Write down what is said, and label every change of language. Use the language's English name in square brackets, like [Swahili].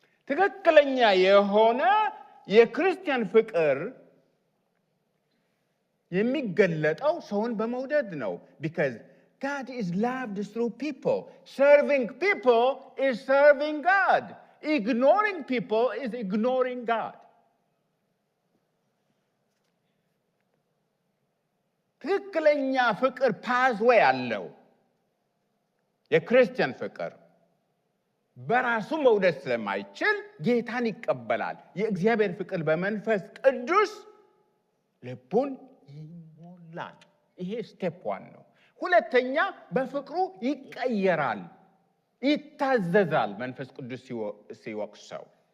[Amharic] ትክክለኛ የሆነ የክርስቲያን ፍቅር የሚገለጠው ሰውን በመውደድ ነው። [English] because God is loved through people. Serving people is serving God. Ignoring people is ignoring God. [Amharic] ትክክለኛ ፍቅር ፓዝዌይ አለው። የክርስቲያን ፍቅር በራሱ መውደድ ስለማይችል ጌታን ይቀበላል። የእግዚአብሔር ፍቅር በመንፈስ ቅዱስ ልቡን ይሞላል። ይሄ ስቴፕ 1 ነው። ሁለተኛ በፍቅሩ ይቀየራል፣ ይታዘዛል። መንፈስ ቅዱስ ሲወቅሰው